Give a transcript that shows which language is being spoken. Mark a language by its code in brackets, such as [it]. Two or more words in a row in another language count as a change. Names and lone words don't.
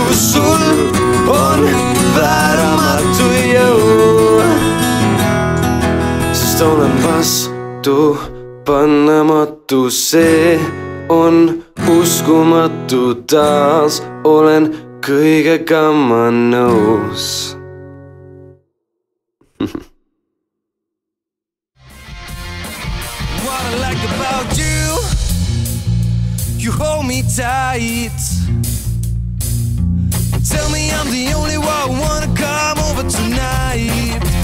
[et] Sul on vääramatu jõud, sest olen vastu panamatu, see on uskumatu taas, olen kõigega ma nõus. [en] What I like about you, you hold me tight. Tell me I'm the only one who wanna come over tonight.